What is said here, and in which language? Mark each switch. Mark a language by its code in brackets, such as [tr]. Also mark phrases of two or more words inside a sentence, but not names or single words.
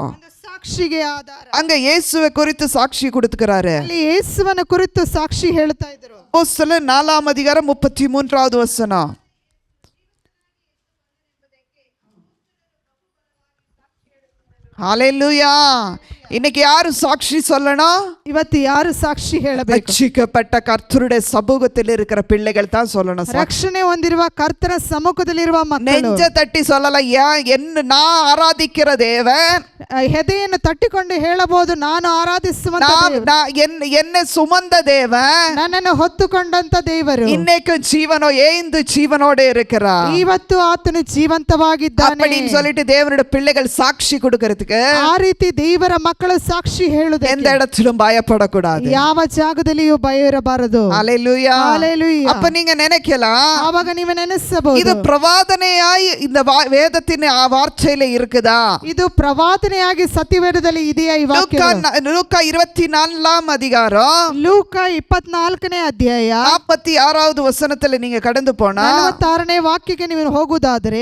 [kn] ಸಾಕ್ಷಿಗೆ ಆಧಾರ. [ta] அங்க இயேசுவை குறித்து சாட்சி கொடுத்துக்கிறாரு. [kn] ಅಲ್ಲಿ ಯೇಸುವನ ಕುರಿತು ಸಾಕ್ಷಿ ಹೇಳ್ತಾ ಇದ್ರು. [ta] அப்போஸ்தலர் 4ஆம் அதிகாரம் 33வது வசனம். ஹalleluya. இன்னைக்கு யாரு சாட்சி சொல்லணும்? [kn] ಇವತ್ತು ಯಾರು ಸಾಕ್ಷಿ ಹೇಳಬೇಕು? [ta] ரட்சிக்கப்பட்ட கர்த்தருடைய சமூகத்தில் இருக்கிற பிள்ளைகள் தான் சொல்லணும். [kn] ರಕ್ಷಣೆ ಹೊಂದಿರುವ ಕರ್ತನ ಸಮ್ಮುಖದಲ್ಲಿರುವ ಮಕ್ಕಳು [ta] நெஞ்ச தட்டி சொல்லலாம், என்ன நான் ஆராதிக்கிற தேவன், [kn] ಹೆದೆಯನ್ನು ತಟ್ಟಿಕೊಂಡು ಹೇಳಬಹುದು, ನಾನು ಆರಾಧಿಸುವಂತ [ta] என்னை சுமந்த தேவன், [kn] ನನ್ನನ್ನು ಹೊತ್ತುಕೊಂಡಂತ ದೇವರು [ta] இன்னைக்கு ஜீவனோ ஏந்து ஜீவனோட இருக்கிறார். [kn] ಇವತ್ತು ಆತನು ಜೀವಂತವಾಗಿದ್ದಾನೆ [ta] அப்படின்னு சொல்லிட்டு தேவனுடைய பிள்ளைகள் சாட்சி கொடுக்கிறதுக்கு, [kn] ಆ ರೀತಿ ದೇವರ ಮಕ್ಕಳು ಸಾಕ್ಷಿ ಹೇಳುವುದಕ್ಕೆ [ta] எந்த இடத்திலும் பயப்படக்கூடாது. [kn] ಯಾವ ಜಾಗದಲ್ಲಿಯೂ ಭಯ ಇರಬಾರದು. [ta] ஹalleluya. ஹalleluya. அப்ப நீங்க நினைக்கலாம், [kn] ಆವಾಗ ನೀವು ನೆನೆಸಬಹುದು, [ta] இது பிரவாதனையாய் இந்த வேதத்தின் வார்த்தையில இருக்குதா? [kn] ಇದು ಪ್ರವಾದನೆಯಾಗಿ ಸತ್ಯವೇದದಲ್ಲಿ ಇದೆಯಾ ಈ ವಾಕ್ಯ? [ta] லூக்கா 24ஆம் அதிகாரம் [kn] ಲೂಕ 24ನೇ ಅಧ್ಯಾಯ [ta] 46வது வசனத்துல நீங்க கடந்து போனா [kn] 46ನೇ ವಾಕ್ಯಕ್ಕೆ ನೀವು ಹೋಗುವುದಾದರೆ